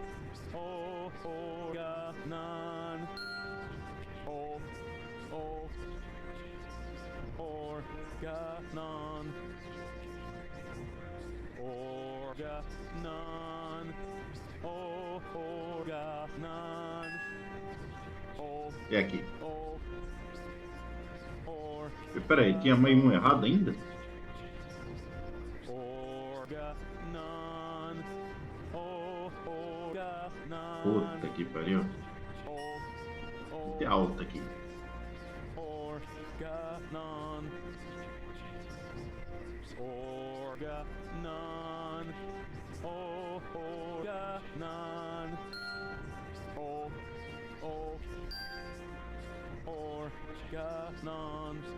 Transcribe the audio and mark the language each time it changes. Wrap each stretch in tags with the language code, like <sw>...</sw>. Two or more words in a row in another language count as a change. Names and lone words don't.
<pt>Organon. Organon. Organon. Organon. É aqui. Peraí, tinha mais um errado ainda? Puta que pariu. Tem alta aqui. Organon. Organon. Organon. Organon.</pt>